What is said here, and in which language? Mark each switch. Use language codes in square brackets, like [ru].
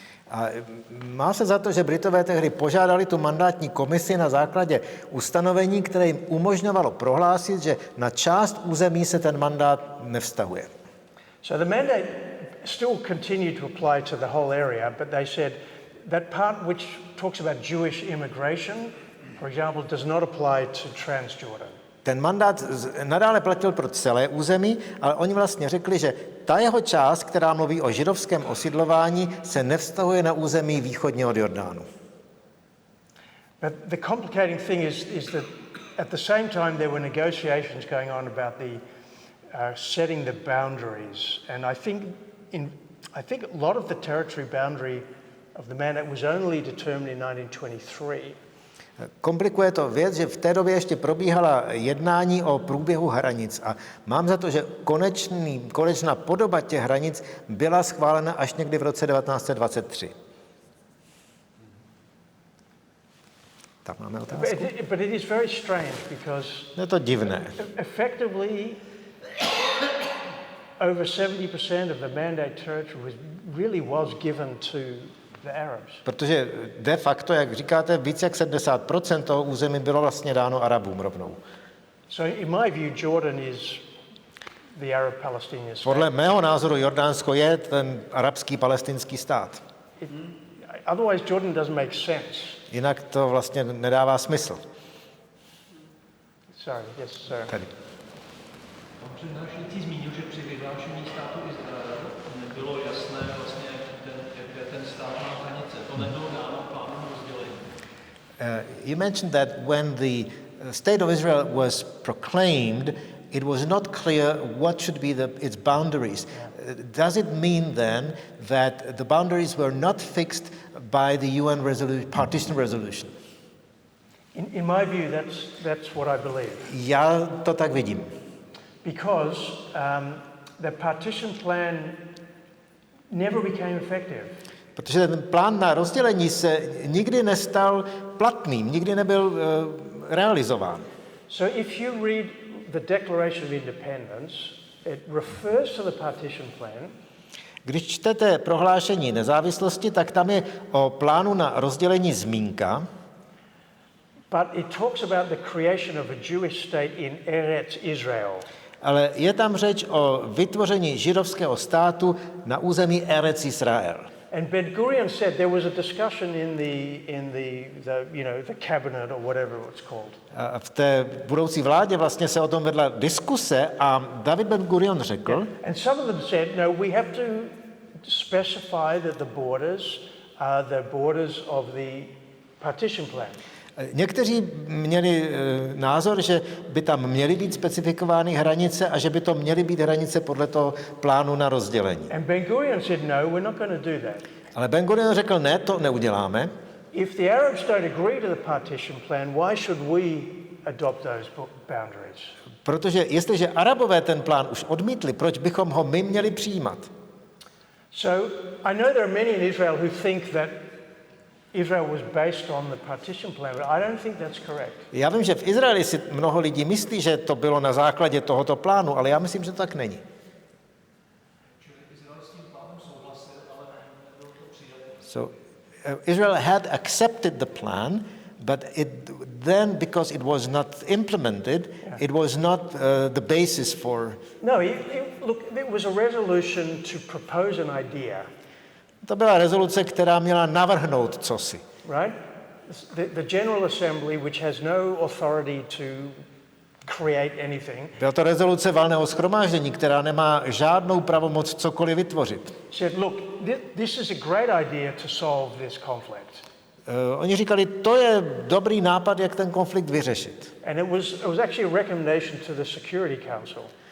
[cs] A má se za to, že Britové tehdy požádali tu mandátní komisi na základě ustanovení, které jim umožňovalo prohlásit, že na část území se ten mandát nevztahuje. [en] So the mandate still continued to apply to the whole area, but they said that part which talks about Jewish immigration, for example, does not apply to Transjordan. [cs] Ten mandát nadále platil pro celé území, ale oni vlastně řekli, že ta jeho část, která mluví o židovském osidlování, se nevztahuje na území východně od Jordánu. [en] But the complicating thing is that at the same time there were negotiations going on about setting the boundaries, and I think a lot of the territory boundary of the mandate was only determined in 1923. [cs] Komplikuje to věc, že v té době ještě probíhala jednání o průběhu hranic a mám za to, že konečná podoba těch hranic byla schválena až někdy v roce 1923. Tak máme otázku? [en] But it is very strange because [cs] Je to divné. [en] effectively over 70% of the mandate territory really was given to the Arabs. [cs] Protože de facto, jak říkáte, víc jak 70% toho území bylo vlastně dáno Arabům rovnou. [en] So in my view, Jordan is the Arab-Palestinian state. [cs] Podle mého názoru Jordánsko je ten arabský palestinský stát. [en] Otherwise, Jordan doesn't make sense. [cs] Jinak to vlastně nedává smysl. [en] Sorry, yes, sir. [cs] Tady. Pan přednášející zmínil, že při vyhlášení státu Izrael nebylo jasné vlastně, jak ten stát má hranice. To nebylo dáno plánem rozdělení. [en] You mentioned that when the state of Israel was proclaimed, it was not clear what should be its boundaries. Does it mean then that the boundaries were not fixed by the UN partition resolution? In my view, that's what I believe. [cs] Já to tak vidím. [en] Because the partition plan never became effective. [cs] Protože ten plán na rozdělení se nikdy nestal platným, nikdy nebyl realizován. [en] So if you read the Declaration of Independence, it refers to the partition plan. [cs] Když čtete prohlášení nezávislosti, tak tam je o plánu na rozdělení zmínka. [en] But it talks about the creation of a Jewish state in Eretz Israel. [cs] Ale je tam řeč o vytvoření židovského státu na území Eretz Israel. [en] And Ben-Gurion said there was a discussion in the cabinet or whatever it's called. [cs] A v té budoucí vládě vlastně se o tom vedla diskuse a David Ben-Gurion řekl, [en] And some of them said, no, we have to specify that the borders are the borders of the partition plan. [cs] někteří měli názor, že by tam měly být specifikovány hranice a že by to měly být hranice podle toho plánu na rozdělení. [en] And Ben-Gurion said, no, we're not going to do that. [cs] Ale Ben-Gurion řekl, ne, to neuděláme. [en] If the Arabs don't agree to the partition plan, why should we adopt those boundaries? [cs] Protože jestliže Arabové ten plán už odmítli, proč bychom ho my měli přijímat? [en] So I know there are many in Israel who think that Israel was based on the partition plan, but I don't think that's correct. [cs] Já vím, že v Izraeli si mnoho lidí myslí, že to bylo na základě tohoto plánu, ale já myslím, že to tak není. [en] So Israel had accepted the plan, but then because it was not implemented, it was not the basis for. No, look, it was a resolution to propose an idea. [cs] To byla rezoluce, která měla navrhnout cosi. [en] Right? The General Assembly, which has no authority to create anything. [cs] Byla to rezoluce valného shromáždění, která nemá žádnou pravomoc cokoliv vytvořit. [en] Said, look, this is a great idea to solve this conflict. [cs] Oni říkali, to je dobrý nápad, jak ten konflikt vyřešit. [en] And it was actually a recommendation to the Security Council.